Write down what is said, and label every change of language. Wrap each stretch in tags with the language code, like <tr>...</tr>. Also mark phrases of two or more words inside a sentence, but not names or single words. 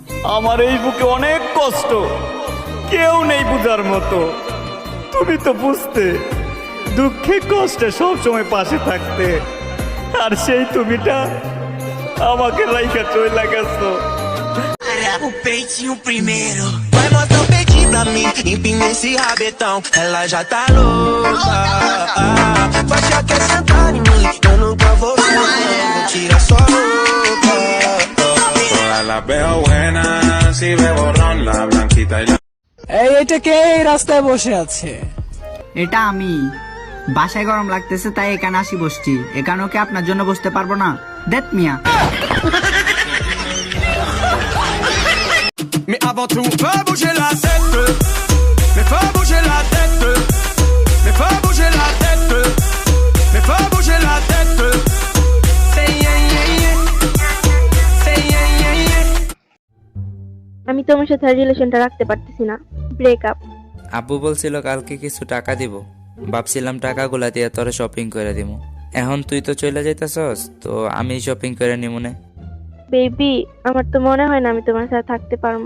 <bn>আমার এই বুকে অনেক কষ্ট, কেউ নেই বুঝার মতো। তুমি তো বুঝতে, দুঃখে কষ্টে সবসময় পাশে থাকতে, আর সেই তুমিটা আমাকে রাইখা চইলা গেছো।</bn> <pt>O peitinho primeiro, vai mostrar o peitinho pra mim, empina esse rabetão, ela já tá louca. Vai já quer sentar em mim, eu nunca vou tirar sua roupa.</pt> <es>Todas las veo buenas, si me borran la blanquita y la...</es> <bn>এটা কে এই রাস্তায় বসে আছে? এটা আমি। বাসায় গরম লাগতেছে তাই এখানে আসি বসছি। এখানেও কি আপনার জন্য বসতে পারবো না? দেখ মিয়া।</bn> <fr>Mais avant tout, fais bouger la tête. Mais fais bouger la tête. Mais fais bouger la tête. Mais fais bouger la tête.</fr> <en>Say yeah yeah yeah. Say yeah yeah yeah.</en> <bn>আমি তোমার সাথে রিলেশনটা রাখতে পারতেছি না, ব্রেকআপ। আব্বু বলছিল কালকে কিছু টাকা দিব, ভাবছিলাম টাকাগুলা দিয়ে তোরে শপিং করে দিব। এখন তুই তো চলে যাইতাছস, তো আমি শপিং করে নিমুনে। বেবি, আমার তো মনে হয় না আমি তোমার সাথে থাকতে পারবো।</bn>